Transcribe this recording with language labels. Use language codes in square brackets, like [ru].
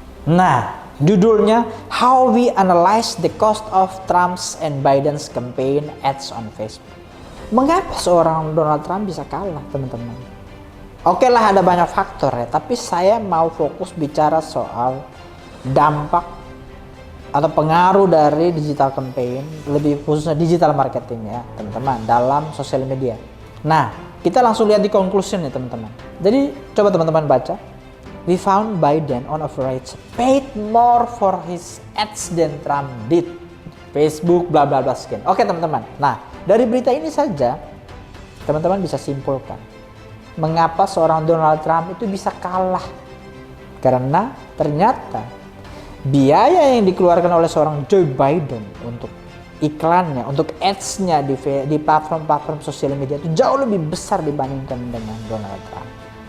[id] Nah, judulnya [en] How We Analyze the Cost of Trump's and Biden's Campaign Ads on Facebook. [id] Mengapa seorang Donald Trump bisa kalah teman-teman? Oke lah, ada banyak faktor ya, tapi saya mau fokus bicara soal dampak atau pengaruh dari digital campaign, lebih khususnya digital marketing ya teman-teman, dalam sosial media. Nah, kita langsung lihat di conclusion ya teman-teman. Jadi coba teman-teman baca. [en] We found Biden on average paid more for his ads than Trump did. [id] Facebook bla bla bla sekian. Oke teman-teman. Nah, dari berita ini saja teman-teman bisa simpulkan mengapa seorang Donald Trump itu bisa kalah. Karena ternyata biaya yang dikeluarkan oleh seorang Joe Biden untuk iklannya, untuk ads-nya di platform-platform sosial media itu jauh lebih besar dibandingkan dengan Donald Trump.